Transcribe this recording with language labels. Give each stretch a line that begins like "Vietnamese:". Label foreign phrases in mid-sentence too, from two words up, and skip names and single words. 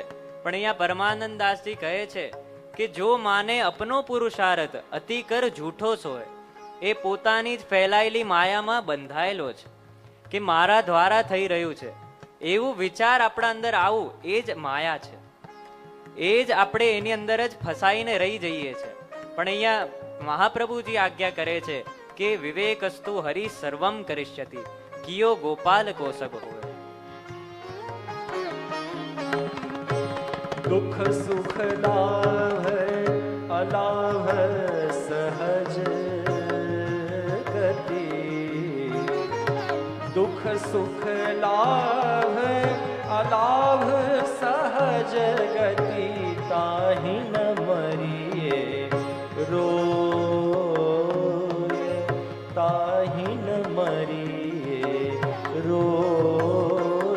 Gujarati: પણ અહીંયા પરમાનંદ દાસજી કહે છે કે
Braj: जो माने अपनो पुरुषार्थ अतिकर जूठो सोय,
Gujarati: એ પોતાની જ ફેલાયેલી માયામાં બંધાયેલો છે કે મારા દ્વારા થઈ રહ્યું છે, એવું વિચાર આપણા અંદર આવું એ જ માયા છે, એ જ આપણે એની અંદર જ ફસાઈને રહી જઈએ છે। પણ અહીંયા મહાપ્રભુજી આજ્ઞા કરે છે કે
Sanskrit: विवेकस्तु हरि सर्वम करिष्यति,
Braj: कियो गोपाल को सब होय। दुख सुख लाभ अलाभ सहज गति, दुख सुख लाभ अलाभ सहज गति, ताहि न मरिए रोय, ताहि न मरिए रोय।